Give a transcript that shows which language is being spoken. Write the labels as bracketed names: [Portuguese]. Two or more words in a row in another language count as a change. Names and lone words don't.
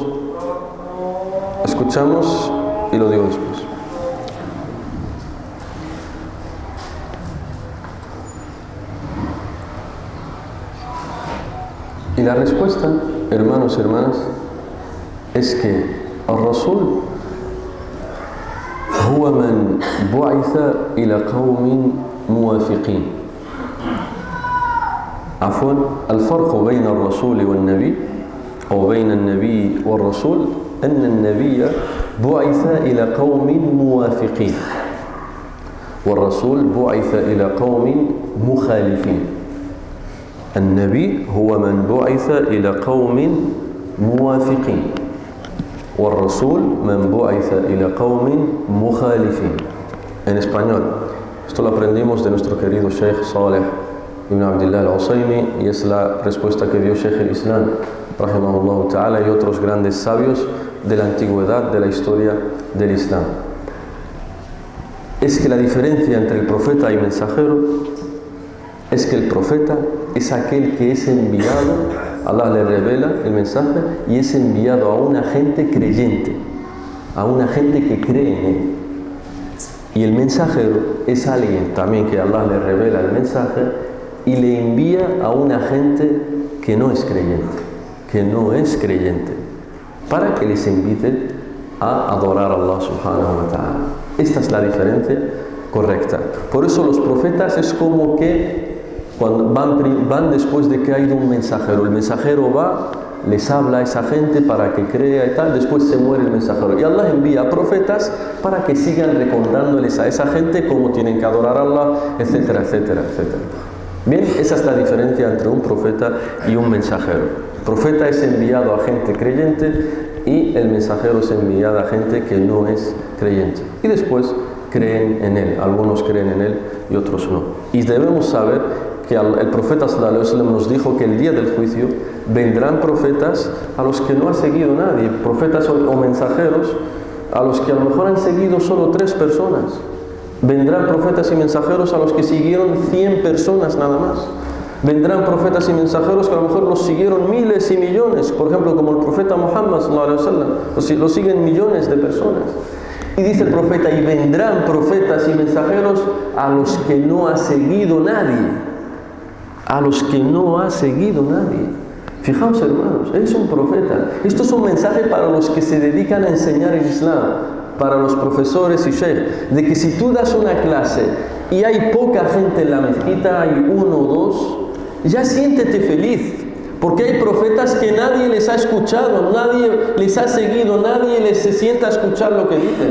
[Spanish] Escuchamos y lo digo después. Y la respuesta, hermanos y hermanas, es que [Arabic] الرسول هو من بعث إلى قوم موافقين. عفوا، الفرق بين الرسول والنبي أو بين النبي والرسول أن النبي بعث إلى قوم موافقين والرسول بعث إلى قوم مخالفين. النبي هو من بعث إلى قوم موافقين والرسول من بعث إلى قوم مخالفين. [Spanish] En español, Esto lo aprendimos de nuestro querido Sheikh Saleh ibn Abdullah al-Usaymi, y es la respuesta que dio Sheikh al-Islam, [Arabic] رحمه الله تعالى, [Spanish] y otros grandes sabios de la antigüedad, de la historia del Islam. Es que la diferencia entre el profeta y mensajero es que el profeta es aquel que es enviado, Allah le revela el mensaje y es enviado a una gente creyente, a una gente que cree en él. Y el mensajero es alguien también que Allah le revela el mensaje y le envía a una gente que no es creyente, para que les invite a adorar a Allah [Arabic] سبحانه وتعالى. [Spanish] Esta es la diferencia correcta. Por eso los profetas es como que cuando van después de que ha ido un mensajero. El mensajero va, les habla a esa gente para que crea y tal, después se muere el mensajero. Y Allah envía profetas para que sigan recordándoles a esa gente cómo tienen que adorar a Allah, etcétera, etcétera, etcétera. Bien, esa es la diferencia entre un profeta y un mensajero. El profeta es enviado a gente creyente y el mensajero es enviado a gente que no es creyente. Y después creen en él. Algunos creen en él y otros no. Y debemos saber que el profeta [Arabic] صلى الله عليه وسلم [Spanish] nos dijo que el día del juicio vendrán profetas a los que no ha seguido nadie, profetas o mensajeros a los que a lo mejor han seguido solo 3 personas. Vendrán profetas y mensajeros a los que siguieron 100 personas nada más. Vendrán profetas y mensajeros que a lo mejor los siguieron miles y millones, por ejemplo como el profeta Muhammad [Arabic] صلى الله عليه وسلم, [Spanish] lo siguen millones de personas. Y dice el profeta, y vendrán profetas y mensajeros a los que no ha seguido nadie. A los que no ha seguido nadie. Fijaos, hermanos, eres un profeta. Esto es un mensaje para los que se dedican a enseñar el Islam, para los profesores y sheikh, de que si tú das una clase y hay poca gente en la mezquita, hay 1 o 2, ya siéntete feliz, porque hay profetas que nadie les ha escuchado, nadie les ha seguido, nadie les se sienta a escuchar lo que dicen.